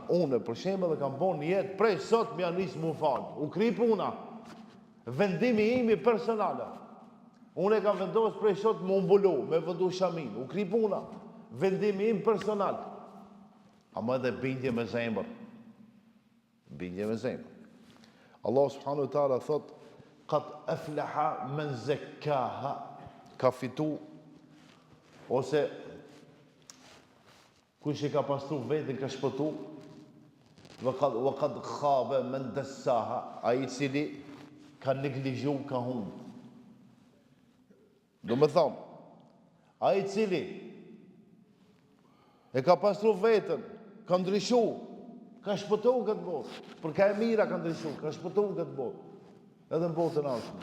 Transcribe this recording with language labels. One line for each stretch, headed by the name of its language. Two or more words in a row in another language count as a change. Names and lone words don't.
Albanian: Unë, për shembull, kam bën një jetë prej sot më janë nisë mu falë. U kri puna, vendimi imi personal. Unë e kam vendosur prej sot më mbulu, me vëndu shamin. U kri puna, vendimi im personal. Ama edhe bindje me zemër. Bindje me zemër.
Arabic: الله سبحانه وتعالى
Albanian: thot,
Arabic: قد أفلح من زكاها,
Albanian: ka fitu, ose kush e ka pastru vetën ka shpëtu,
Arabic: وقد خاب من دساها,
Albanian: ai i cili ka neglizhu, ka humbë. Do me thonë, ai i cili e ka pastru vetën, ka ndryshu, ka shpëtu këtë botë, për ka e mira ka ndryshu, ka shpëtu këtë botë, edhe në botën ashme.